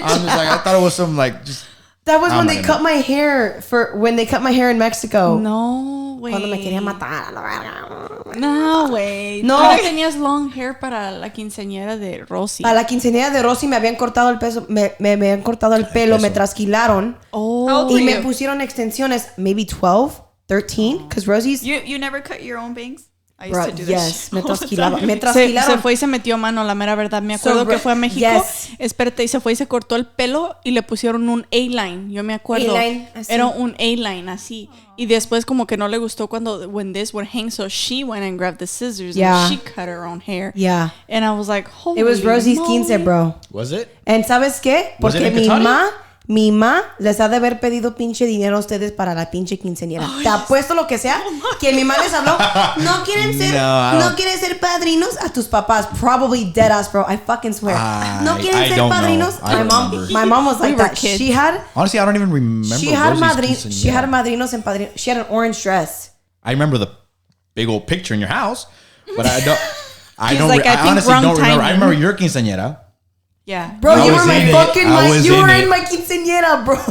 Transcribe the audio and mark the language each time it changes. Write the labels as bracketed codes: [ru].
[en] I'm just like, I thought it was some like just... That was when they cut my hair when they cut my hair in Mexico. No way. [es] Cuando me querían matar. [en] No way. No. [es] Tú tenías long hair para la quinceañera de Rosy. Para la quinceañera de Rosy me habían cortado el peso, me habían cortado el pelo, me trasquilaron. Y me pusieron extensiones, [en] maybe 12, 13, because Rosie's... You never cut your own bangs? I used to do [es] yes, me trasquilaron. Se fue y se metió mano, la mera verdad. Me acuerdo que fue a México. Espérate, y se fue y se cortó el pelo y le pusieron un A-line. Yo me acuerdo. Era un A-line, así. Y después como que no le gustó [en] when this would hang, so she went and grabbed the scissors and she cut her own hair. Yeah. And I was like, holy It was Rosie's moly. 15, bro. Was it? And [es] ¿sabes qué? Porque mi mamá les ha de haber pedido pinche dinero a ustedes para la pinche quinceañera. Te apuesto lo que sea que mi mamá les habló. No quieren ser padrinos a tus papás. [en] Probably dead ass, bro. I fucking swear. [es] No quieren ser padrinos. [en] My mom was like that. She had... Honestly, I don't even remember. She had madrinos and padrinos. She had an orange dress. I remember the big old picture in your house, but I honestly don't remember. I remember your quinceañera. Yeah. Bro, you were in my quinceañera, bro.